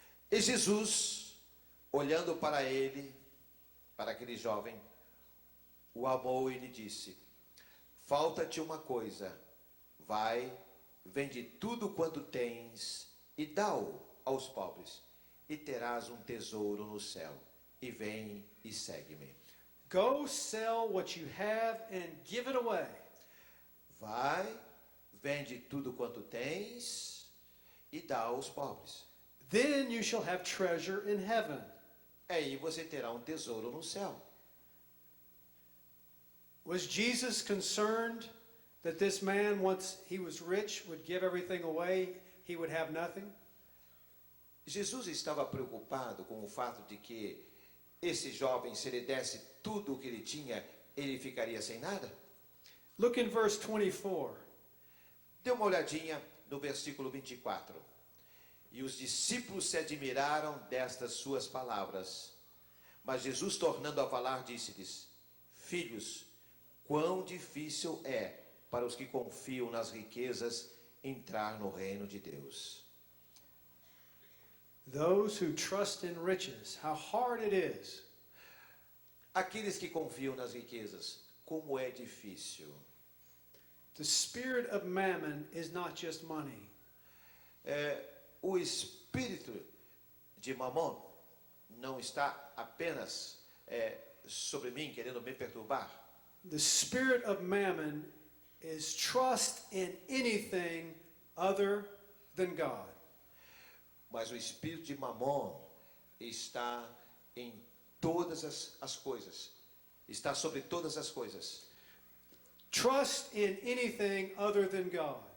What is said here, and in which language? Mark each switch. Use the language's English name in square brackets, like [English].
[Portuguese] E Jesus, olhando para ele, para aquele jovem, o amou e lhe disse: falta-te uma coisa, vai, vende tudo quanto tens e dá-o aos pobres, e terás um tesouro no céu, e vem e segue-me. [English] Go sell what you have and give it away. [Portuguese] Vai, vende tudo quanto tens e dá aos pobres. [English] Then you shall have treasure in heaven. [Portuguese] Aí você terá um tesouro no céu. [English] Was Jesus concerned that this man, once he was rich, would give everything away, he would have nothing? [Portuguese] Jesus estava preocupado com o fato de que esse jovem, se ele desse tudo o que ele tinha, ele ficaria sem nada? [English] Look in verse 24. [Portuguese] Dê uma olhadinha no versículo 24. E os discípulos se admiraram destas suas palavras. Mas Jesus, tornando a falar, disse-lhes: filhos, quão difícil é para os que confiam nas riquezas entrar no reino de Deus. [English] Those who trust in riches, how hard it is. [Portuguese] Aqueles que confiam nas riquezas, como é difícil. [English] The spirit of mammon is not just money. [Portuguese] O espírito de Mamon não está apenas sobre mim, querendo me perturbar. [English] The spirit of mammon is trust in anything other than God. [Portuguese] Mas o espírito de Mamon está em todas as coisas. Está sobre todas as coisas. [English] Trust in anything other than God.